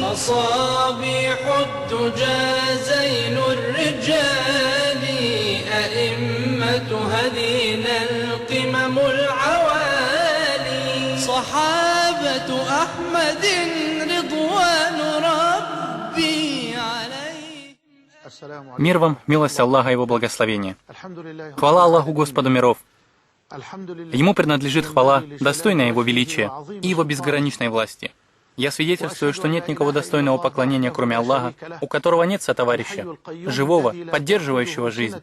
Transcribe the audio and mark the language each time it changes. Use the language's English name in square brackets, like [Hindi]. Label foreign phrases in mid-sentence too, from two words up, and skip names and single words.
[Arabic] مصابيح الدجى زين الرجال أئمة هدينا القمم العوالي. صحابة أحمد رضوان ربي عليهم. [Russian] Мир вам, милость Аллаха и Его благословение. Хвала Аллаху, Господу миров. Ему принадлежит хвала, достойная Его величия и Его безграничной власти. Я свидетельствую, что нет никого достойного поклонения, кроме Аллаха, у которого нет сотоварища, живого, поддерживающего жизнь.